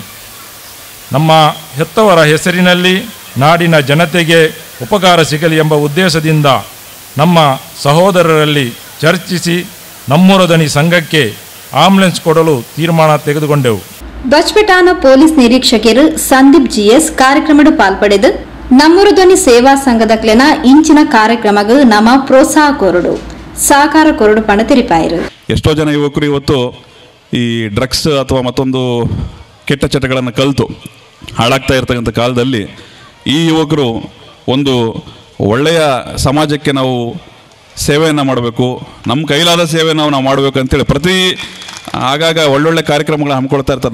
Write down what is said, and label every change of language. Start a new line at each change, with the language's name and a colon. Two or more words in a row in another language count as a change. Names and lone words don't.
Kannada: ನಮ್ಮ ಹೆತ್ತವರ ಹೆಸರಿನಲ್ಲಿ ನಾಡಿನ ಜನತೆಗೆ ಉಪಕಾರ ಸಿಗಲಿ ಎಂಬ ಉದ್ದೇಶದಿಂದ ನಮ್ಮ ಸಹೋದರರಲ್ಲಿ ಚರ್ಚಿಸಿ ನಮ್ಮೂರದನಿ ಸಂಘಕ್ಕೆ ಆಂಬುಲೆನ್ಸ್ ಕೊಡಲು ತೀರ್ಮಾನ ತೆಗೆದುಕೊಂಡೆವು.
Tulu: ಬಚ್ಪೆಟಾನ ಪೊಲೀಸ್ ನಿರೀಕ್ಷಕರು ಸಂದೀಪ್ ಜಿಎಸ್ ಕಾರ್ಯಕ್ರಮದ ಪಾಲ್ಪಡೆದು ನಮ್ಮೂರು ಧ್ವನಿ ಸೇವಾ ಸಂಘದಕ್ಲೆನ ಇಂಚಿನ ಕಾರ್ಯಕ್ರಮಗೂ ನಮ್ಮ ಪ್ರೋತ್ಸಾಹ ಕೊರಡು ಸಹಕಾರ ಕೊರಡು ಪಣ ತೆರಿಪಾಯಿರು.
Kannada: ಎಷ್ಟೋ ಜನ ಯುವಕರು ಇವತ್ತು ಈ ಡ್ರಗ್ಸ್ ಅಥವಾ ಮತ್ತೊಂದು ಕೆಟ್ಟ ಚಟಗಳನ್ನು ಕಲಿತು ಹಾಳಾಗ್ತಾ ಇರ್ತಕ್ಕಂಥ ಕಾಲದಲ್ಲಿ ಈ ಯುವಕರು ಒಂದು ಒಳ್ಳೆಯ ಸಮಾಜಕ್ಕೆ ನಾವು ಸೇವೆಯನ್ನು ಮಾಡಬೇಕು, ನಮ್ಮ ಕೈಲಾದ ಸೇವೆಯನ್ನು ನಾವು ಮಾಡಬೇಕು ಅಂತೇಳಿ ಪ್ರತಿ ಆಗಾಗ ಒಳ್ಳೊಳ್ಳೆ ಕಾರ್ಯಕ್ರಮಗಳನ್ನ ಹಮ್ಮಿಕೊಳ್ತಾ ಇರ್ತಾರೆ.